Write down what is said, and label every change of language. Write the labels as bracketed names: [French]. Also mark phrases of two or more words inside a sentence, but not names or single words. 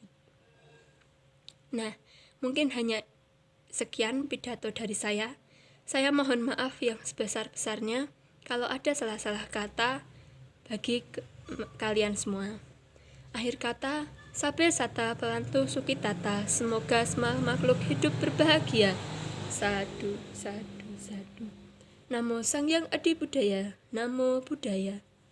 [Indonesian] Nah, mungkin hanya sekian pidato dari saya. Saya mohon maaf yang sebesar-besarnya kalau ada salah-salah kata bagi kalian semua. Akhir kata, [Pali] Sabe Sata Pelantu Sukitata, [Indonesian] semoga semua makhluk hidup berbahagia. [Pali] Sadu, sadu, sadu. Namo Sang Hyang Adi Budaya, Namo Buddhaya.